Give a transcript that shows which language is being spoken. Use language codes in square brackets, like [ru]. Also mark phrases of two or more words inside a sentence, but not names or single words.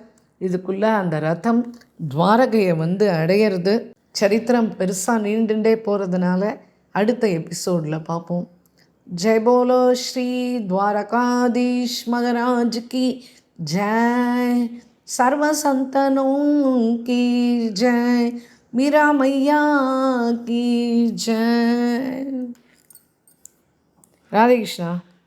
[ta] இதுக்குள்ளே அந்த ரதம் துவாரகையை வந்து அடையிறது. சரித்திரம் பெருசாக நீண்டுண்டே போகிறதுனால அடுத்த எபிசோடில் பார்ப்போம். [hi] जय बोलो श्री द्वारकाधीश महाराज की जय, सर्व संतनों की जय, மீரா मैया की जय. [ta] ராதே கிருஷ்ணா.